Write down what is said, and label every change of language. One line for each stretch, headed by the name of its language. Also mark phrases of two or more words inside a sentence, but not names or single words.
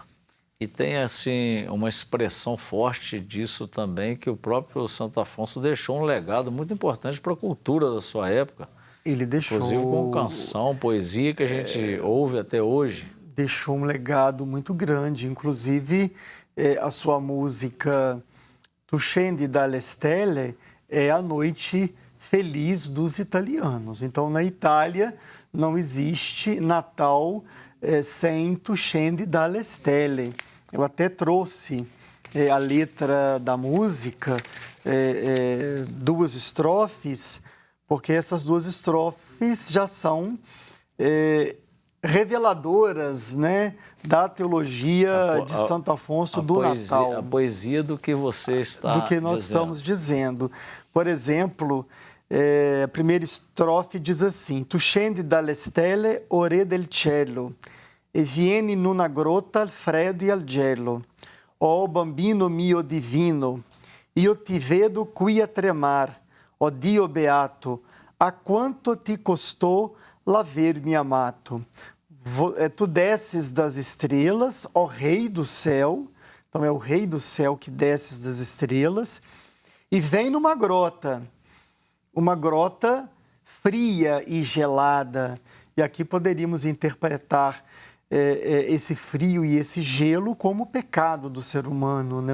Portuguese: E tem, assim, uma expressão forte disso também, que o próprio Santo Afonso deixou um legado muito importante para a cultura da sua época. Ele deixou... Inclusive com canção, poesia, que a gente ouve até hoje. Deixou um legado muito grande. Inclusive, a sua música Tu scendi dalle stelle é a noite feliz dos italianos. Então, na Itália, não existe Natal sem Tu scendi dalle stelle. Eu até trouxe a letra da música, duas estrofes, porque essas duas estrofes já são reveladoras, né, da teologia de Santo Afonso do Natal. A poesia do que você está dizendo. Do que nós estamos dizendo. Por exemplo, a primeira estrofe diz assim:
Italian: Tu scendi dalle stelle, o re del cielo, e vieni in una grotta al freddo e al gelo. Oh bambino mio divino, io ti vedo qui a tremar. Ó Dio beato, a quanto ti custou l'aver-me amato.
Portuguese: Tu desces das estrelas, ó Rei do céu, então é o Rei do céu que desces das estrelas, e vem numa grota, uma grota fria e gelada. E aqui poderíamos interpretar esse frio e esse gelo como o pecado do ser humano, né?